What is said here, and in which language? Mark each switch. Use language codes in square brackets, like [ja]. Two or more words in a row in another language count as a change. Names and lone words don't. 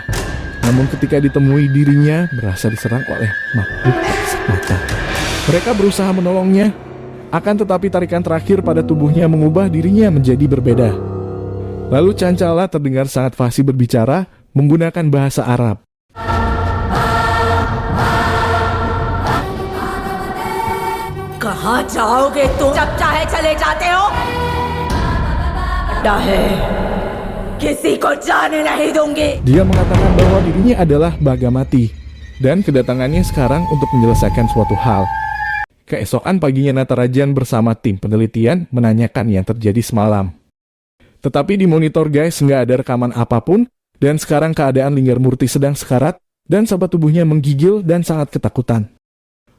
[id] Namun ketika ditemui, dirinya merasa diserang oleh makhluk kasat mata. Mereka berusaha menolongnya. Akan tetapi tarikan terakhir pada tubuhnya mengubah dirinya menjadi berbeda. Lalu Cancala terdengar sangat fasih berbicara menggunakan bahasa Arab. [hi] कहाँ जाओगे तुम? जब चाहे चले जाते हो। अड्डा है, किसी को जाने नहीं दूंगी. [id] Dia mengatakan bahwa dirinya adalah Bagamati dan kedatangannya sekarang untuk menyelesaikan suatu hal. Keesokan paginya Natarajan bersama tim penelitian menanyakan yang terjadi semalam. Tetapi di monitor guys nggak ada rekaman apapun dan sekarang keadaan Linggarmurti sedang sekarat dan sahabat tubuhnya menggigil dan sangat ketakutan.